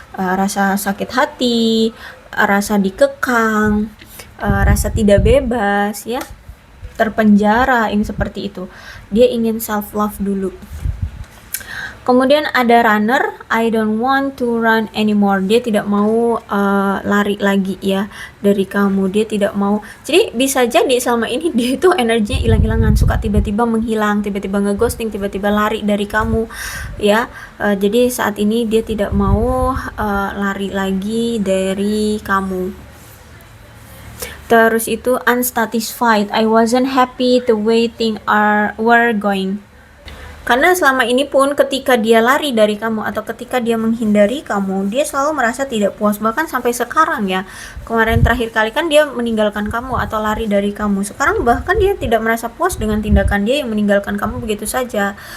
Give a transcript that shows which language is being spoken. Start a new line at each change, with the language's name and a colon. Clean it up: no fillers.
Indonesian: Rasa sakit hati, rasa dikekang, rasa tidak bebas ya, terpenjara, yang seperti itu. Dia ingin self love dulu. Kemudian ada
English: runner, I don't want to run anymore.
Indonesian: Dia tidak mau lari lagi ya dari kamu. Dia tidak mau. Jadi bisa jadi selama ini dia itu energinya hilang-hilangan, suka tiba-tiba menghilang, tiba-tiba ngeghosting, tiba-tiba lari dari kamu ya. Jadi saat ini dia tidak mau lari lagi dari kamu. Terus itu unsatisfied.
English: I wasn't happy the way things were going.
Indonesian: Karena selama ini pun ketika dia lari dari kamu atau ketika dia menghindari kamu, dia selalu merasa tidak puas. Bahkan sampai sekarang ya, kemarin terakhir kali kan dia meninggalkan kamu atau lari dari kamu. Sekarang bahkan dia tidak merasa puas dengan tindakan dia yang meninggalkan kamu begitu saja.